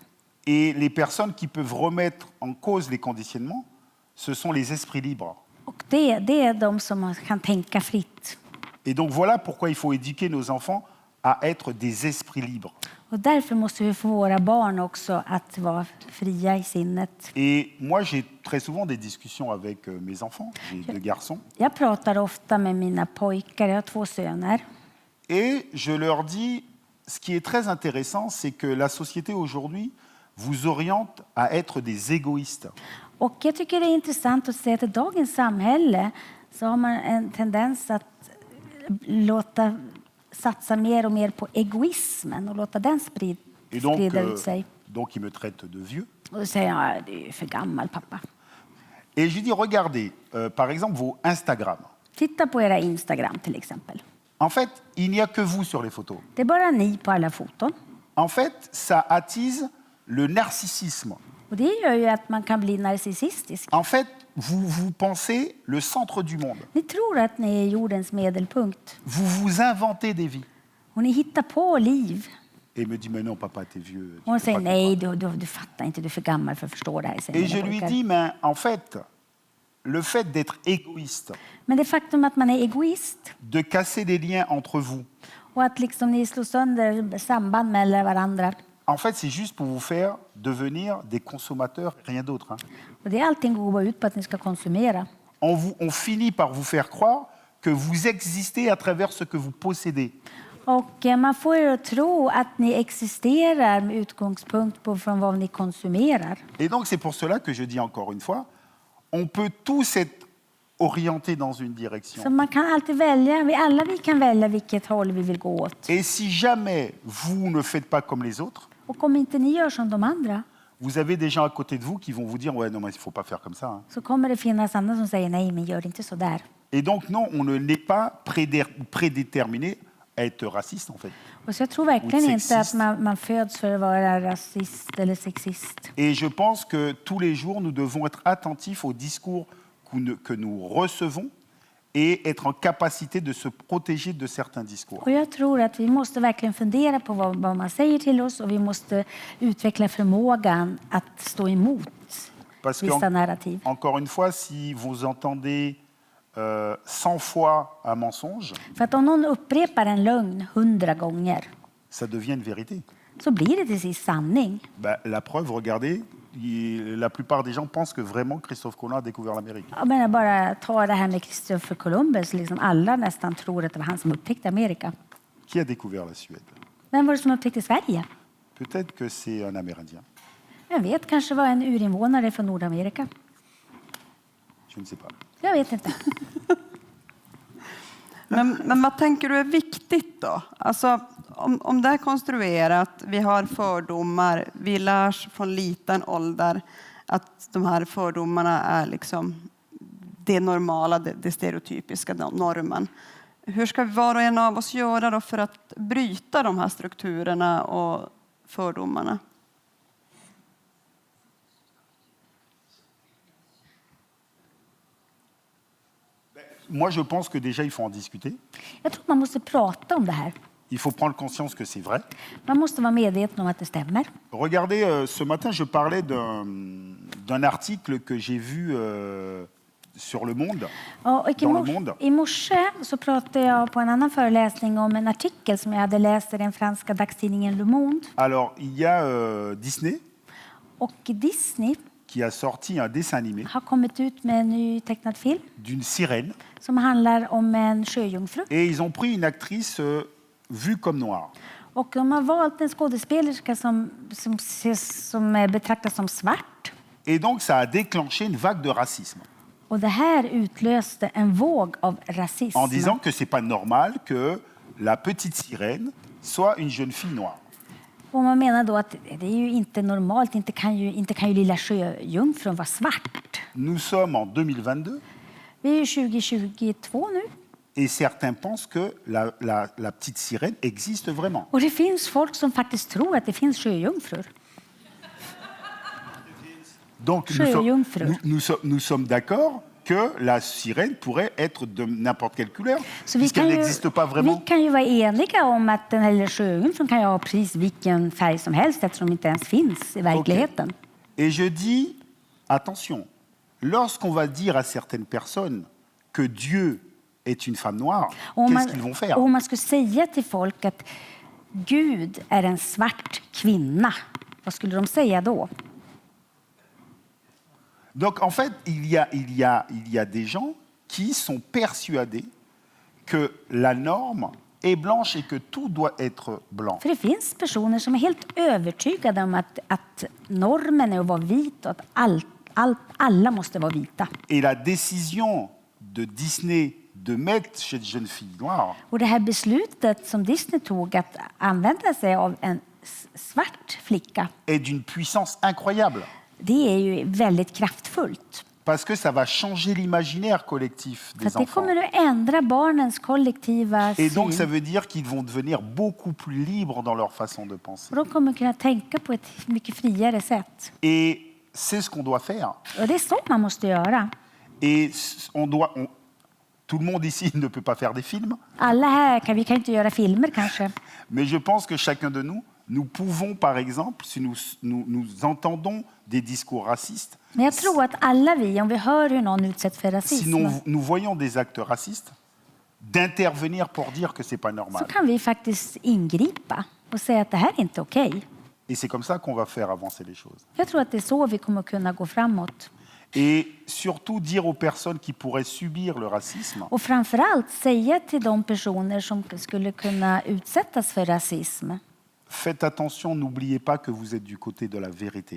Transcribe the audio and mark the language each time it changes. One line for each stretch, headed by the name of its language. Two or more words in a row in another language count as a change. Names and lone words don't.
French: Et les personnes qui peuvent remettre en cause les conditionnements, ce sont les esprits libres.
Swedish: Och det är de som kan tänka fritt.
French: Et donc voilà pourquoi il faut éduquer nos enfants à être des esprits libres.
Swedish: Och därför måste vi få våra barn också att vara fria i sinnet.
French: Et moi, j'ai très souvent des discussions avec mes enfants, j'ai 2 garçons,
Swedish: Jag pratar ofta med mina pojkar, jag har 2 söner.
French: et je leur dis, ce qui est très intéressant, c'est que la société aujourd'hui vous oriente à être des égoïstes.
Swedish: Och jag tycker det är intressant att se att i dagens samhälle så har man en tendens att satsa mer och mer på egoismen och låta den
French: Et donc,
Swedish: sprida ut sig.
French: donc ils me traitent de vieux.
Swedish: Och då säger jag, du är ju för gammal pappa.
French: Et je dis, regardez, par exemple, vos Instagram.
Swedish: Titta på era Instagram till exempel.
French: En fait, il n'y a que vous sur les photos.
Swedish: Det är bara ni på alla foton.
French: En fait, ça attise le narcissisme.
Swedish: Och det gör ju att man kan bli narcissistisk.
French: En fait, vous pensez le centre du monde.
Swedish: Ni tror att ni är jordens medelpunkt.
French: Vous vous inventez des vies.
Swedish: Och ni hittar på liv.
French: Et il me dit, mais non, papa, t'es vieux. tu
Swedish: Och hon
French: peux
Swedish: säger
French: pas
Swedish: nej, du fattar inte, du är för gammal för att förstå det här. säger
French: Et
Swedish: mina
French: je lui
Swedish: pojkar.
French: dis, mais en fait, le fait d'être égoïste,
Swedish: Men det faktum att man är egoist
French: de casser des liens entre vous.
Swedish: och att liksom ni slår sönder samband mellan varandra.
French: En fait, c'est juste pour vous faire devenir des consommateurs, rien d'autre. Hein.
Swedish: Och det är allting går ut på att ni ska konsumera.
French: On finit par vous faire croire que vous existez à travers ce que vous possédez.
Swedish: Och man får ju tro att ni existerar med utgångspunkt på från vad ni konsumerar.
French: Et donc, c'est pour cela que je dis encore une fois, on peut tous être orientés dans une direction.
Swedish: Så man kan alltid välja, vi kan välja vilket håll vi vill gå åt.
French: Et si jamais vous ne faites pas comme les autres,
Swedish: Och om inte ni gör som de andra
French: vous avez des gens à côté de vous qui vont vous dire « Ouais, non, mais il ne faut pas faire comme ça. Hein.
Swedish: så kommer det finnas andra som säger nej, men gör inte så där. »
French: Et donc, non, on ne n'est pas prédéterminé à être raciste, en fait.
Swedish: Och så jag tror verkligen Och inte sexist. att man föds för att vara rasist eller sexist.
French: Et je pense que tous les jours, nous devons être attentifs aux discours que nous recevons et être en capacité de se protéger de certains discours.
Swedish: Och jag tror att vi måste verkligen fundera på vad man säger till oss och vi måste utveckla förmågan att stå emot
French: Parce
Swedish: vissa narrativ.
French: encore une fois, si vous entendez 100 fois un mensonge,
Swedish: För att om någon upprepar en lögn 100 gånger
French: ça devient une vérité.
Swedish: så blir det till sist sanning.
French: La preuve, regardez, la plupart des gens pensent que vraiment Christophe Colomb a découvert l'Amérique.
Swedish: Jag menar bara ta det här med Christopher Columbus. Liksom alla nästan tror att det var han som upptäckte Amerika.
French: Qui a découvert la Suède?
Swedish: Vem var det som upptäckte Sverige?
French: Peut-être que c'est un Amérindien.
Swedish: Jag vet, kanske var en urinvånare från Nordamerika.
French: Je ne sais pas.
Swedish: Jag vet inte. Men vad tänker du är viktigt då? Alltså, om det är konstruerat, vi har fördomar, vi lärs från liten ålder att de här fördomarna är liksom det normala, det stereotypiska, normen. Hur ska var och en av oss göra då för att bryta de här strukturerna och fördomarna?
French: Moi, je pense que déjà, il faut en discuter.
Swedish: Jag tror man måste prata om det här.
French: Il faut prendre conscience que c'est vrai.
Swedish: Man måste vara medveten om att det stämmer.
French: Regardez, ce matin, je parlais d'un article que j'ai vu sur Le Monde.
Swedish: Ja, och
French: Dans Le Monde.
Swedish: i morse så pratade jag på en annan föreläsning om en artikel som jag hade läst i den franska dagstidningen Le Monde.
French: Alors, il y a Disney
Swedish: Och Disney
French: qui a sorti un dessin animé
Swedish: har kommit ut med en ny tecknad film
French: d'une sirène.
Swedish: som handlar om en sjöjungfru.
French: Et ils ont pris une actrice vue comme noire.
Swedish: Och de har valt en skådespelerska som betraktas som svart.
French: Et donc, ça a déclenché une vague de racisme.
Swedish: Och det här utlöste en våg av rasism.
French: En disant que c'est pas normal que la petite sirène soit une jeune fille noire.
Swedish: Och man menar då att det är ju inte normalt, inte kan ju lilla sjöjungfrun vara svart.
French: Nous sommes en 2022
Swedish: Vi är ju 2022 nu.
French: et certains pensent que la petite sirène existe vraiment.
Swedish: Och det finns folk som faktiskt tror att det finns sjöjungfrur.
French: Donc nous sommes d'accord que la sirène pourrait être de n'importe quelle couleur,
Swedish: Så
French: puisqu'elle n'existe pas vraiment.
Swedish: vi kan ju vara eniga om att den här lilla sjöjungfrun kan ju ha precis vilken färg som helst eftersom de inte ens finns i verkligheten.
French: Et je dis, attention, lorsqu'on va dire à certaines personnes que Dieu est une femme noire, qu'est-ce qu'ils vont faire?
Swedish: Och om man skulle säga till folk att Gud är en svart kvinna, vad skulle de säga då?
French: Donc en fait, il y a des gens qui sont persuadés que la norme est blanche et que tout doit être blanc.
Swedish: För det finns personer som är helt övertygade om att normen är att vara vit och att alla måste vara vita.
French: Et la décision de Disney de mettre cette jeune fille noire
Swedish: Och det här beslutet som Disney tog att använda sig av en svart flicka,
French: est d'une puissance incroyable.
Swedish: det är ju väldigt kraftfullt.
French: Parce que ça va changer l'imaginaire collectif
Swedish: För
French: des
Swedish: att det
French: enfants.
Swedish: kommer att ändra barnens kollektiva
French: Et donc ça
Swedish: syn.
French: veut dire qu'ils vont devenir beaucoup plus libres dans leur façon de penser.
Swedish: Och de kommer kunna tänka på ett mycket friare sätt.
French: Et c'est ce qu'on doit faire.
Swedish: Och det är så man måste göra.
French: Et tout le monde ici ne peut pas faire des films,
Swedish: Alla här vi kan inte göra filmer kanske.
French: mais je pense que chacun de nous Nous pouvons, par exemple, si nous entendons des discours racistes,
Swedish: Men jag tror att alla vi, om vi hör hur någon utsätts för
French: si
Swedish: rasism,
French: nous voyons des actes racistes, d'intervenir pour dire que ce n'est pas
Swedish: så
French: normal.
Swedish: kan vi faktiskt ingripa och säga att det här är inte okej.
French: Et c'est comme ça qu'on va faire avancer les choses.
Swedish: Jag tror att det är så vi kommer kunna gå framåt.
French: Et surtout dire aux personnes qui pourraient subir le racisme,
Swedish: Och framförallt säga till de personer som skulle kunna utsättas för rasism:
French: faites attention, n'oubliez pas que vous êtes du côté de la vérité.